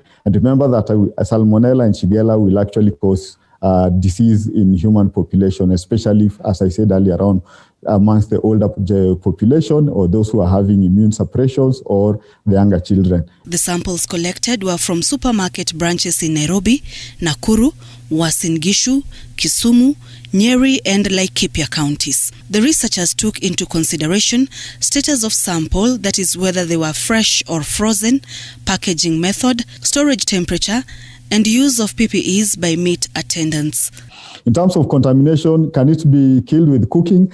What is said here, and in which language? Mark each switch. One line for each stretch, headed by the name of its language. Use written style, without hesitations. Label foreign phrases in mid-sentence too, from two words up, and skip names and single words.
English: And remember that Salmonella and Shigella will actually cause disease in human population, especially, as I said earlier on, amongst the older population or those who are having immune suppressions or the younger children. The samples collected were from supermarket branches in Nairobi, Nakuru, Uasin Gishu, Kisumu, Nyeri and Laikipia counties. The researchers took into consideration status of sample, that is whether they were fresh or frozen, packaging method, storage temperature, and use of PPEs by meat attendants. In terms of contamination, can it be killed with cooking?